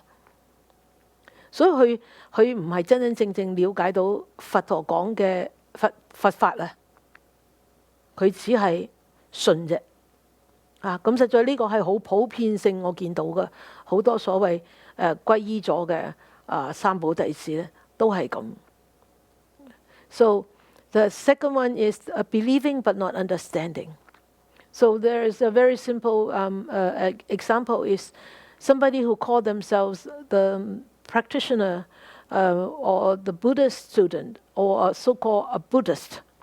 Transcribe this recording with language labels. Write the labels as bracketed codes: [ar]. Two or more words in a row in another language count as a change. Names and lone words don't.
[yue] 所以佢唔係真正了解到佛陀講嘅佛法啊，佢只係信啫。咁實在呢個係好普遍性，我見到嘅好多所謂皈依咗嘅三寶弟子咧，都係咁。 [en] So the second one is believing but not understanding. So there is a very simple example is somebody who call themselves the practitioner or the Buddhist student or so-called a Buddhist.